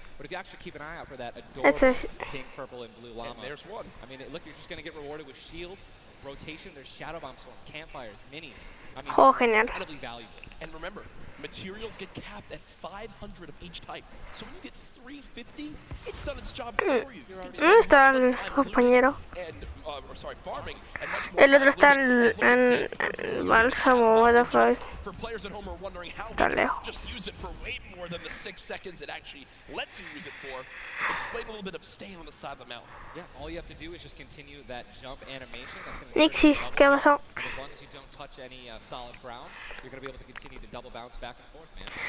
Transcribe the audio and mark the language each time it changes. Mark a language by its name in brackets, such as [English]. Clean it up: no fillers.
[English] But if you actually keep an eye out for that adorable pink, purple, and blue llama. And there's one. I mean, look, you're just going to get rewarded with shield, rotation, there's shadow bomb storm, campfires, minis. I mean, [Spanish] Oh, genial. [English] incredibly valuable. And remember, materials get capped at 500 of each type. So when you get 350, it's done its job for you. [Spanish] ¿Dónde está el compañero? [English] Farming, and much more [Spanish] El otro está en el bálsamo, [English] what the fuck. For players at home who are wondering how [Spanish] Está [English] we [Spanish] lejos. [English] just use it for way more than the 6 seconds it actually lets you use it for, explain a little bit of staying on the side of the mountain. Yeah, all you have to do is just continue that jump animation. That's going to [Spanish] Nixie, ¿qué pasó? [English] As long as you don't touch any solid ground, you're going to be able to continue to double bounce back and forth, man.